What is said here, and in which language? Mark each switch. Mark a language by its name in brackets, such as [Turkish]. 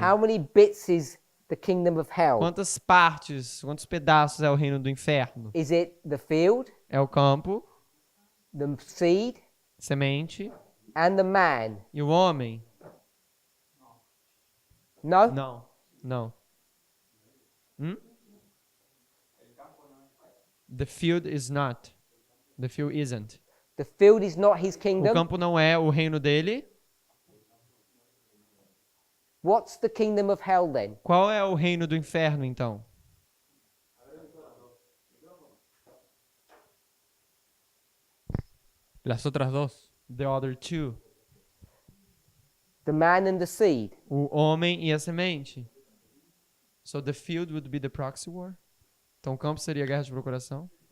[English] How many bits is the kingdom of hell? [Portuguese] Quantas partes, quantos pedaços é o reino do inferno? [English] Is it the field, [Portuguese] É o campo, [English] the seed, [Portuguese] semente [English] and the man? [Portuguese] e o homem? [English] No? [Portuguese] Não, não. [English] The field is not. The field isn't. The field is not his [Portuguese] O [English] kingdom. [Portuguese] campo não é o reino dele. [English] What's the kingdom of hell then? [Portuguese] Qual é o reino do inferno, então? [Spanish] Las otras dos. [English] The other two. The man and the seed. [Portuguese] O homem e a semente. [English] So the field would be the proxy war. [Portuguese] Então o campo seria a guerra de procuração.